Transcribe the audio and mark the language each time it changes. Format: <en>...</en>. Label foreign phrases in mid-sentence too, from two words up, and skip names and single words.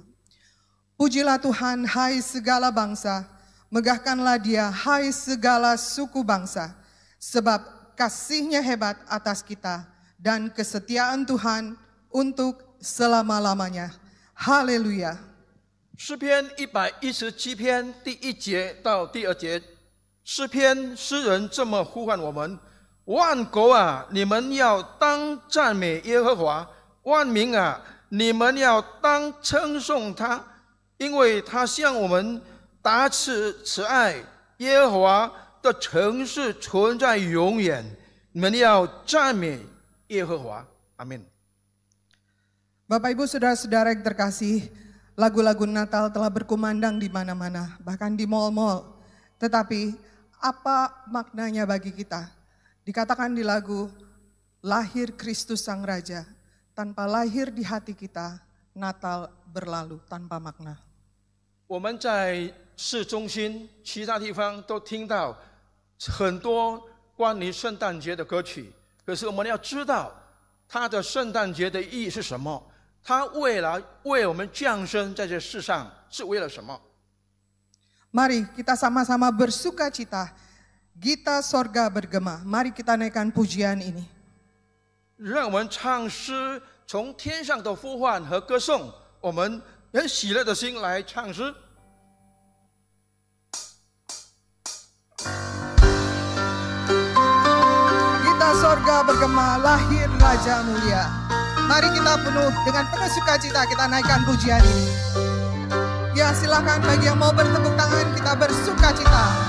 <id>Pujilah Tuhan, hai segala bangsa, megahkanlah Dia, hai segala suku bangsa, sebab kasih-Nya hebat atas kita dan kesetiaan Tuhan untuk selama-lamanya. Haleluya.</id> <zh>诗篇117篇第1节到第2节，诗篇诗人这么呼唤我们：万国啊，你们要当赞美耶和华；万民啊，你们要当称颂他，因为他向我们达慈爱。耶和华的城市存在永远，你们要赞美耶和华。阿门。</zh> <id>Bapak Ibu Saudara-saudara yang terkasih, lagu-lagu Natal telah berkumandang di mana-mana, bahkan di mal-mal. Tetapi apa maknanya bagi kita? Dikatakan di lagu, lahir Kristus Sang Raja. Tanpa lahir di hati kita, Natal berlalu tanpa makna.</id> <zh>我们在市中心、其他地方都听到很多关于圣诞节的歌曲，可是我们要知道，它的圣诞节的意义是什么？它为我们降生在这世上是为了什么？</zh> <id>Mari kita sama-sama bersuka cita, Gita Sorga bergema. Mari kita naikkan pujian ini.</id> <zh>让我们唱诗，从天上的呼唤和歌颂，我们很喜乐的心来唱诗。</zh> <id>Gita Sorga bergema, lahir Raja Mulia. Mari kita dengan penuh sukacita kita naikkan pujian ini. Ya, silakan bagi yang mau bertepuk tangan, kita bersukacita.</id>